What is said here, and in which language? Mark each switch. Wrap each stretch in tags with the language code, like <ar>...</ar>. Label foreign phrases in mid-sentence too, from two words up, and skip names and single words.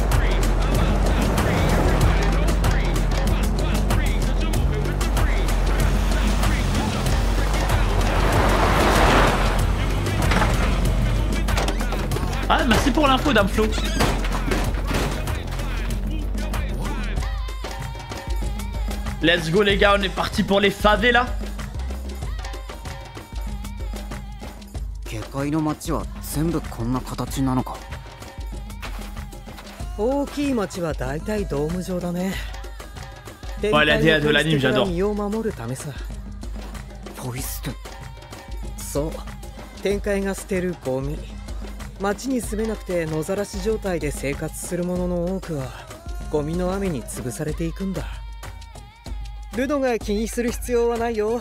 <fr>Ah, merci pour l'info, Dame Flo.</fr> <en>Let's go</en> <fr>les gars, on est parti pour les favelas.</fr> <ja>下界の町は全部こんな形なのか。大きい町は大体ドーム状だね。</ja> <fr>Ouais, la DA de l'anime, j'adore.</fr> <ja>身を守るためさ。ポイ捨て。そう。天界が捨てるゴミ。町に住めなくて野ざらし状態で生活する者の多くはゴミの雨に潰されていくんだ。ルドが気にする必要はないよ。</ja>